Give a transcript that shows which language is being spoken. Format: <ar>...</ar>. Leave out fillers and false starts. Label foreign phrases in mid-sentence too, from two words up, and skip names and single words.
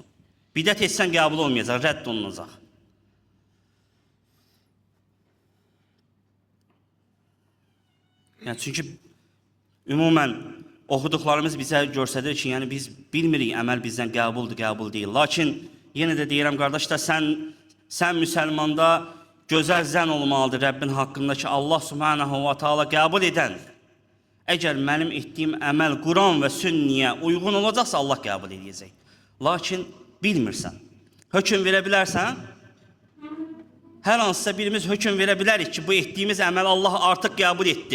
<az>Bidət etsən qəbul olmayacaq, rədd olunacaq. Yəni, çünki ümumən oxuduqlarımız bizə göstərir ki, yəni biz bilmirik əməl bizdən qəbuldur, qəbul deyil. Lakin yenə də deyirəm, qardaşlar, sən müsəlmanda gözəl zən olmalıdır Rəbbin haqqında ki,</az> <ar>الله سبحانه وتعالى</ar> <az>qəbul edəndir. Əgər mənim etdiyim əməl Quran və sünniyə uyğun olacaqsa, Allah qəbul edəcək. Lakin bilmirsən, hökm verə bilərsən, hər hansısa birimiz hökm verə bilərik ki, bu etdiyimiz əməl Allah artıq qəbul etdi.</az>